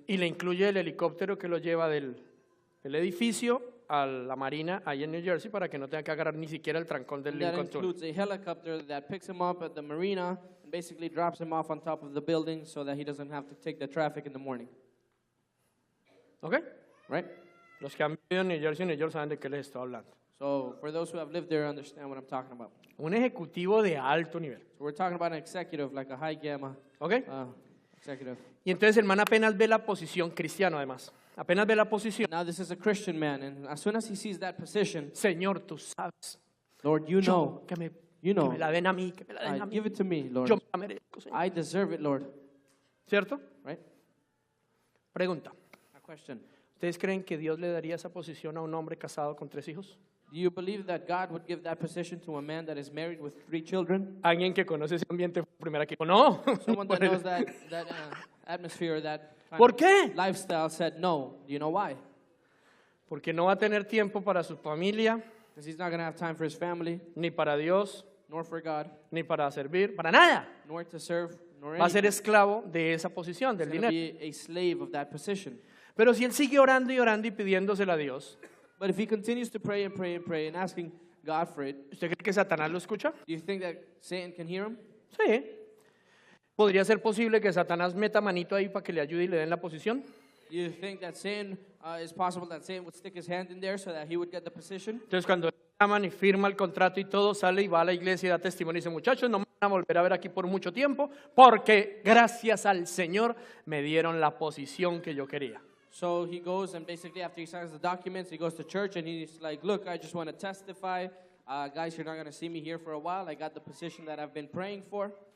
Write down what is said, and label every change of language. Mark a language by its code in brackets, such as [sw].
[es] Y le incluye el helicóptero que lo lleva del edificio a la marina ahí en New Jersey para que no tenga que agarrar ni siquiera el trancón del [en] And that includes a helicopter that picks him up at the marina and basically drops him off on top of the building so that he doesn't have to take the traffic in the morning. [es] ¿Ok? [en] Right? [es] Los que han vivido en New Jersey, saben de qué les estoy hablando. [en] So for those who have lived there, understand what I'm talking about. [es] Un ejecutivo de alto nivel. [en] So we're talking about an executive, like a high gamma [es] ¿Ok? [en] executive. [es] Y entonces el man apenas ve la posición, cristiano además, apenas ve la posición. [en] Now this is a Christian man, and as soon as he sees that position, [es] Señor, tú sabes. [en] Lord, you know, [es] Que me [en] you know, [es] que me la den a mí, que me la den a mí. [en] give it to me, Lord. [es] Yo me la merezco, Señor. [en] I deserve it, Lord. [es] ¿Cierto? [en] Right? [es] Pregunta. [en] A question. [es] ¿Ustedes creen que Dios le daría esa posición a un hombre casado con 3 hijos? [en] Do you believe that God would give that position to a man that is married with 3 children? [es] Alguien que conoce ese ambiente fue primero aquí. No. [en] Someone that knows that atmosphere, that [es] ¿Por qué? [en] lifestyle said no. Do you know why? [es] Porque no va a tener tiempo para su familia, [en] Because he's not going to have time for his family, [es] ni para Dios, [en] nor for God, [es] ni para servir, para nada. [en] nor to serve, nor [es] Va a ser [en] anything. [es] esclavo de esa posición, [en] He's [es] del [en] going to [es] dinero. [en] be a slave of that position. [es] Pero si él sigue orando y orando y pidiéndosela a Dios, [en] But if he continues to pray and pray and pray and asking God for it, [es] ¿usted cree que Satanás lo escucha? [en] do you think that Satan can hear him? [es] Sí. ¿Podría ser posible que Satanás meta manito ahí para que le ayude y le den la posición? [en] Do you think that Satan, it's possible that Satan would stick his hand in there so that he would get the position? [es] Entonces cuando le llaman y firma el contrato y todo, sale y va a la iglesia y da testimonio y dice, muchachos, no me van a volver a ver aquí por mucho tiempo, porque gracias al Señor me dieron la posición que yo quería. [en] So he goes and basically after he signs the documents, he goes to church and he's like, look, I just want to testify. Guys, you're not going to see me here for a while. I got the position that I've been praying for.